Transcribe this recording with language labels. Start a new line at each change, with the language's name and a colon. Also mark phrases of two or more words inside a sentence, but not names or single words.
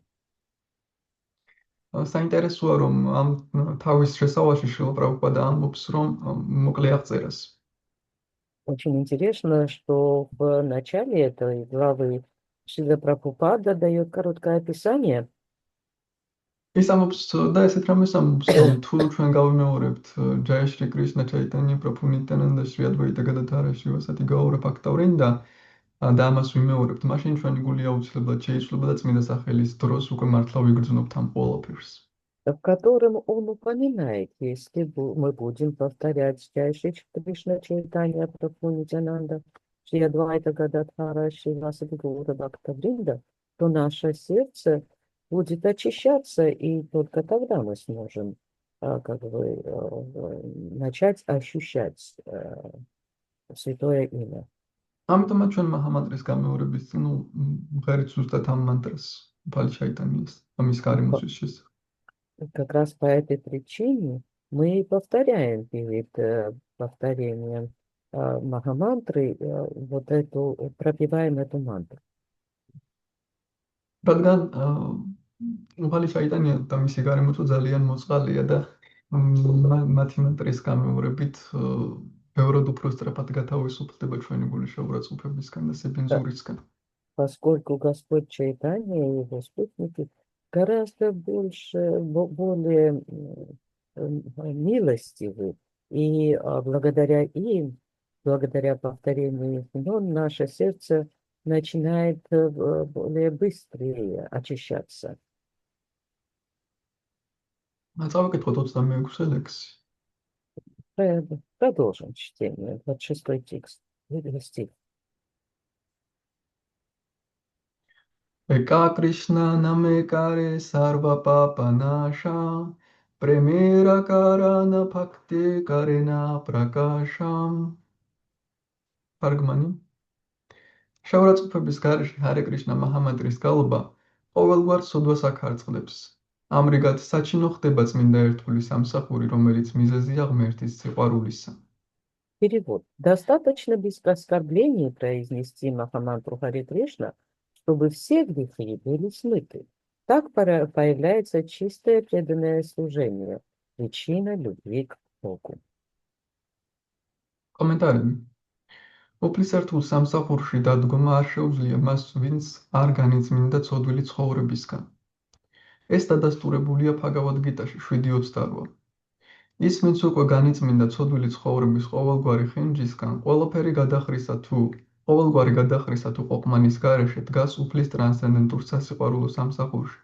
Georgian: საინტერესოა, რომ ამ თავის შესავალში შრილა პრაბჰუპადა ამბობს, რომ მოკლე აღწერას.
Russian: Очень интересно, что в начале этой главы Шрила Прабхупада дает короткое описание.
Georgian: ის ამბობს და ესეთ რამეს ამბობს, რომ თუ ჩვენ გავიმეორებთ ჯაია შრი კრიშნა ჩაიტანია პრაბჰუ ნიტიანანდა შრი ადვაიტა გადადჰარა შრი ვასათი გაურა ფაქტავრინდა და ამას ვიმეორებთ, მაშინ ჩვენი გული აუცილებლად შეიცვლება და წმინდა სახელის დროს უკვე მართლა ვიგრძნობთ ამ ყველაფერს.
Russian: В котором он упоминает, если мы будем повторять Джай Шри Кришна Чайтанья Прабху Нитянанда Шри Адвайта Гададхара Шри Васади Гаура Бхактавринда, то наше сердце будет очищаться, и только тогда мы сможем начать ощущать святое имя.
Georgian: ამიტომაც ჩვენ მაჰამანტრის გამეორების წინ მღერით ზუსტად ამ мантрას უფალი ჩაიტანიას ამის გარემოსვის შესახებ.
Russian: Как раз по этой причине мы и повторяем перед повторением Махамантры пропеваем эту мантру.
Georgian: რადგან უფალი ჩაიტანია და მისი გარემოცვა ძალიან მოწყალია და მათი მანტრის გამეორებით ბევრად უფრო სწრაფად გათავისუფლდება ჩვენი გული შეურაცხყოფებისგან და სიბინძურისგან.
Russian: Поскольку Господь Чайтанья и его спутники гораздо более милостивы, и благодаря им, благодаря повторению их имен, наше сердце начинает более быстрее очищаться.
Georgian: წავიკითხოთ 26 ლექსი.
Russian: Продолжим чтение. 26 текст. Стих.
Bangla: এক কৃষ্ণ নামে করে সর্ব পাপ নাশ, প্রেমের কারণ ভক্তি করেন প্রকাশ.
Georgian: Паргмани. შეურაცხყოფების გარეშე ჰარე კრიშნა მაჰამანტრის გალობა ყოველგვარ სოდვას აქარწყლებს. ამრიგად საჩინო ხდება წმინდა ერთგული სამსახური, რომელიც მიზეზია ღმერთის სიყვარულისა.
Russian: Перевод. Достаточно без оскорблений произнести Махамантру Харе Кришна, чтобы все грехи были смыты. Так появляется чистое преданное служение, причина любви к Богу. Комментарий.
Georgian: უფლის ერთგულ სამსახურში დადგომა არ შეუძლია მას, ვინც არ განიწმინდა ცოდვილი ცხოვრებისგან. ეს დადასტურებულია ბჰაგავად გიტაში 7:28. ის, ვინც უკვე განიწმინდა ცოდვილი ცხოვრების ყოველგვარი ხინჯისგან, ყველაფერი გადახრისა თუ ყოფმანის გარეშე დგას უფლის ტრანსცენდენტურ სასიყვარულო სამსახურში.